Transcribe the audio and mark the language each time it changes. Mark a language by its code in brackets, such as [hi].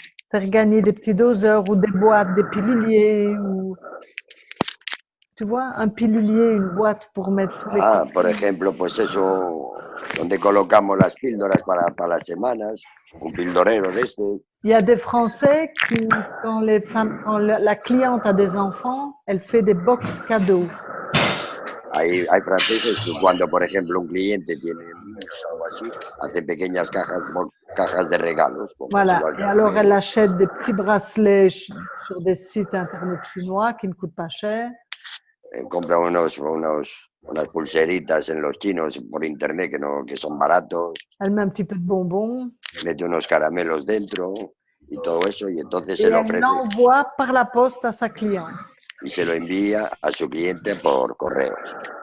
[fr] Faire gagner des petits doseurs ou des boîtes, des piluliers, ou tu vois, un pilulier, une boîte pour mettre tous les [es] por ejemplo, pues eso, donde colocamos las píldoras para las semanas, un pildorero de este. [fr] Il y a des Français qui, quand la cliente a des enfants, elle fait des box cadeaux. [es] Hay franceses que cuando, por ejemplo, un cliente tiene niños o algo así, hace pequeñas cajas de regalos. [fr] Voilà, et alors elle achète des petits bracelets sur des sites internet chinois qui ne coûtent pas cher. [es] Compra unas pulseritas en los chinos por internet que son baratos. [fr] Elle met un petit peu de bonbons. [es] Mete unos caramelos dentro y todo eso, y entonces se [fr] Et [es] lo [fr] elle [es] ofrece. [fr] l'envoie par la poste à sa cliente. [es] Y se lo envía a su cliente por correos.